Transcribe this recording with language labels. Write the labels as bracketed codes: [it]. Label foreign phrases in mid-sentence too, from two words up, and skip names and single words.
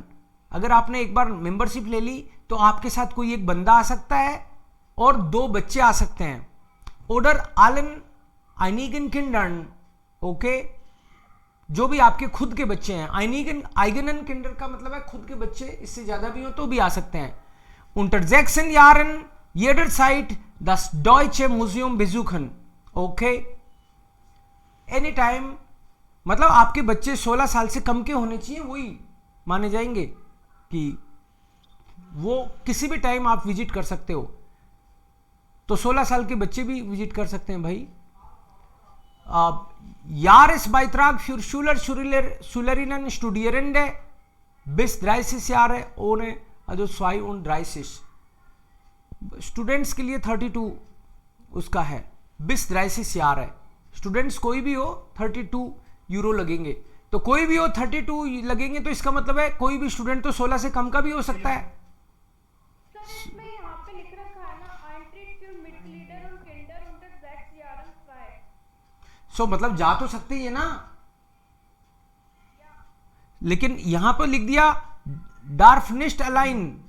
[hi] अगर आपने एक बार मेंबरशिप ले ली तो आपके साथ कोई एक बंदा आ सकता है और 2 बच्चे आ सकते हैं. [de] oder allen eigenen Kindern. [hi] ओके, जो भी आपके खुद के बच्चे हैं. [de] einigen eigenen Kinder [hi] का मतलब है खुद के बच्चे, इससे ज्यादा भी हो तो भी आ सकते हैं. [de] unter 6 Jahren jederzeit das Deutsche Museum besuchen. [hi] ओके, [en] any time, [hi] मतलब आपके बच्चे 16 साल से कम के होने चाहिए, वही माने जाएंगे कि वो किसी भी टाइम आप विजिट कर सकते हो. तो 16 साल के बच्चे भी विजिट कर सकते हैं भाई. [de] Jahresbeitrag für Schülerinnen Studierende bis 30 Jahre ohne, also 32. [hi] स्टूडेंट्स के लिए 32 उसका है, [de] bis 30 Jahre. [hi] स्टूडेंट्स कोई भी हो 32 यूरो लगेंगे. तो कोई भी हो 32 लगेंगे, तो इसका मतलब है कोई भी स्टूडेंट तो 16 से कम का भी हो सकता है. सो मतलब जा तो सकते ही है ना, लेकिन यहां पर लिख दिया [de] darf nicht allein.